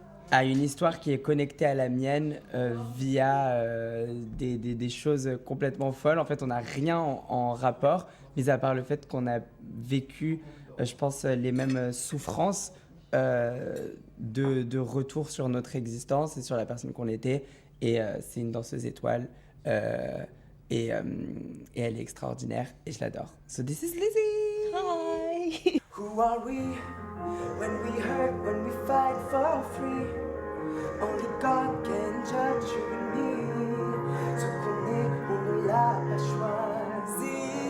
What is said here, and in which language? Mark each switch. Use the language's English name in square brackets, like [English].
[French] a une histoire qui est connectée à la mienne via des choses complètement folles. En fait, on n'a rien en rapport, mis à part le fait qu'on a vécu, je pense, les mêmes souffrances de retour sur notre existence et sur la personne qu'on était. Et c'est une danseuse étoile. Et elle est extraordinaire et je l'adore. [English] So this is Lizzie! Hi! Who are we when we hurt, when we fight for free? Only God can judge you and me. [French] Ce qu'on est, on ne l'a pas choisi.